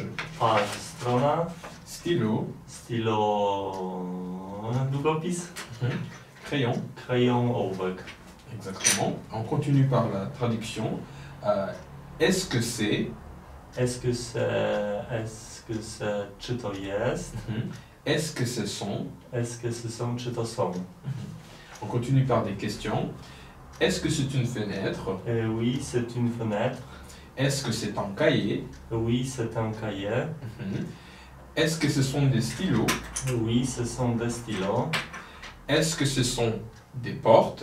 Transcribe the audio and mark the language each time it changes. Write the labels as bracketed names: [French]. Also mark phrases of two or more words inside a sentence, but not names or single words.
[French] Page, strona. Stylo. Stylo, długopis. Crayon. Crayon, ołówek. Exactement. On continue par la traduction. Est-ce que c'est? Est-ce que c'est, [Polish] czy to jest? [French] Est-ce que ce sont? Est-ce que ce sont, [Polish] czy to są? [French] On continue par des questions. Est-ce que c'est une fenêtre? Oui, c'est une fenêtre. Est-ce que c'est un cahier? Oui, c'est un cahier. Est-ce que ce sont des stylos? Oui, ce sont des stylos. Est-ce que ce sont des portes?